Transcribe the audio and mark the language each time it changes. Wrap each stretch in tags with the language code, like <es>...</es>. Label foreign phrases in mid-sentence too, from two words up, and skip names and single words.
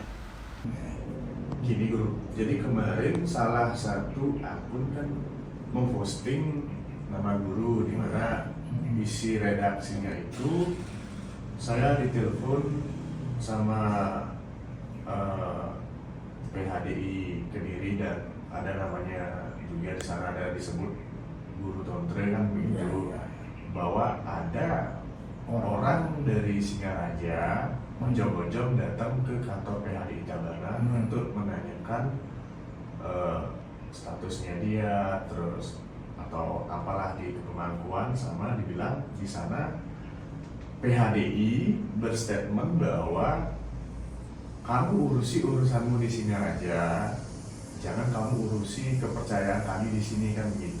<id>Gini guru, jadi kemarin salah satu akun kan memposting nama guru di mana isi redaksinya itu saya ditelepon sama PHDI Kediri dan ada namanya juga di sana, ada disebut guru tontre kan begitu, bahwa ada orang dari Singaraja menjog-jog datang ke kantor PHDI Tabanan untuk menanyakan statusnya dia, terus atau apalah di kepemangkuan, sama dibilang di sana PHDI berstatement bahwa kamu urusi urusanmu di Singaraja, jangan kamu urusi kepercayaan kami di sini, kan begitu.</id>